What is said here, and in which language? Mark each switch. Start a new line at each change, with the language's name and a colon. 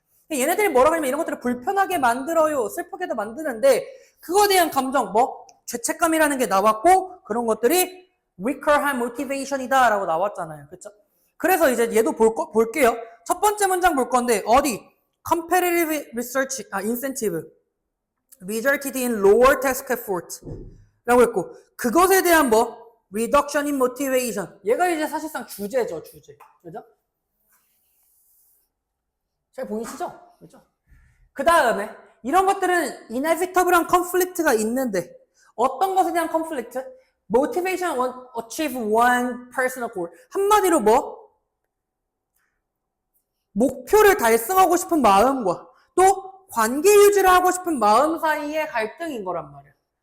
Korean: 얘네들이 뭐라고 하냐면 이런 것들을 불편하게 만들어요. 슬프게도 만드는데 그거에 대한 감정 죄책감이라는 게 나왔고 그런 것들이 weaker한 motivation이다 라고 나왔잖아요. 그쵸? 그래서 이제 얘도 볼게요. 첫 번째 문장 볼 건데 어디?
English: competitive research, incentive resulted in lower task effort
Korean: 라고 했고 그것에 대한
English: reduction in motivation
Korean: 얘가 이제 사실상 주제죠. 그죠? 잘 보이시죠? 그죠? 그 다음에 이런 것들은 inevitable한 conflict가 있는데 어떤 것에 대한 conflict?
English: motivation achieve one personal goal
Korean: 한마디로 목표를 달성하고 싶은 마음과 또 관계 유지를 하고 싶은 마음 사이의 갈등인 거란 말이야.